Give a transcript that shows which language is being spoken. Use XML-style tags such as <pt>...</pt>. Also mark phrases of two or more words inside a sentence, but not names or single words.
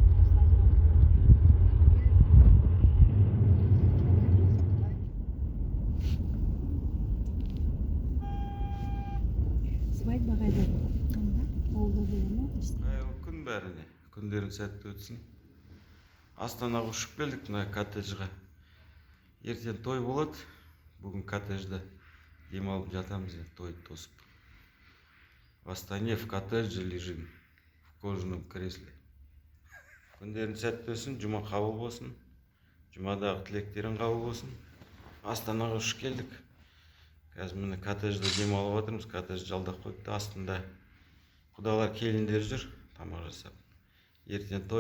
<kk>Свадьба қайда болды? Ауылда болды ма? Күн бәріне. Күндерің сәтті өтсін. Астанаға ұшып келдік мына коттеджға. Ертең той болады. Бүгін коттеджде демалып жатамыз, тойды тосып.</kk> <ru>В Астане в коттедже лежим. В кожаном кресле.</ru> <kk>Күндерің сәтті өтсін. Жұма қабыл болсын. Жұмадағы тілектерің қабыл болсын. Астанаға ұшып келдік. Қазір міне коттеджде демалып отырмыз. Коттедж жалдап қойыпты. Астында құдалар келіндер жүр, тамақ жасап. Ертең той.</kk>